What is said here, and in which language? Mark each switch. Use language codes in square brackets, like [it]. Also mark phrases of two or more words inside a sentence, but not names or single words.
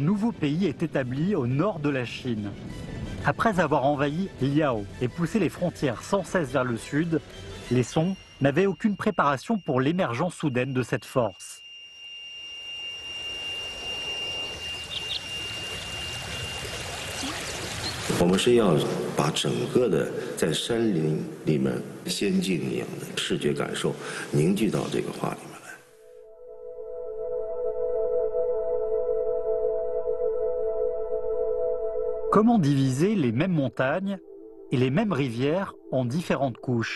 [fr] nouveau pays est établi au nord de la Chine. Après avoir envahi Liao et poussé les frontières sans cesse vers le sud, les Song n'avaient aucune préparation pour l'émergence soudaine de cette force. On veut essayer de [zh] 把整个的在山林里面仙境一样的视觉感受凝聚到这个画里面来。 [fr] Comment diviser les mêmes montagnes et les mêmes rivières en différentes couches?